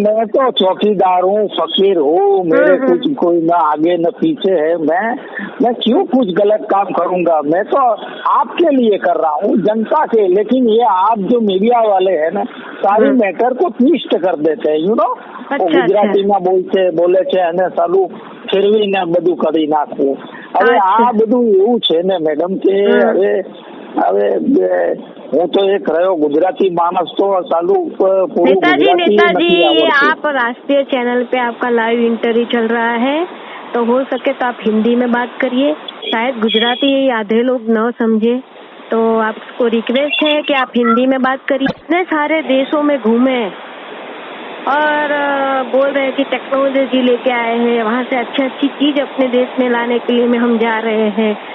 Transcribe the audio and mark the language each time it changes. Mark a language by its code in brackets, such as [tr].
[hi] मैं तो चौकीदार हूँ, फकीर हूँ, मेरे कुछ कोई न आगे न पीछे है। मैं क्यों कुछ गलत काम करूँगा? मैं तो आपके लिए कर रहा हूँ, जनता के। लेकिन ये आप जो मीडिया वाले हैं ना, सारी मैटर को ट्विस्ट कर देते हैं, [en] You know. [hi] गुजराती में बोले [gu] છે અને સાલું ફેરવીને બધું કરી નાખવું। હવે આ બધું એવું છે ને મેડમ કે હવે હું તો એક રહ્યો ગુજરાતી માણસ તો સાલું પૂરું [hi] नेताजी ये आप राष्ट्रीय चैनल पे आपका लाइव इंटरव्यू चल रहा है, तो हो सके तो आप हिंदी में बात करिए, शायद गुजराती आधे लोग न समझे, तो आपको रिक्वेस्ट है कि आप हिंदी में बात करिए। इतने सारे देशों में घूमे और बोल रहे हैं कि टेक्नोलॉजी लेके आए हैं, वहाँ से अच्छी चीज अपने देश में लाने के लिए हम जा रहे हैं।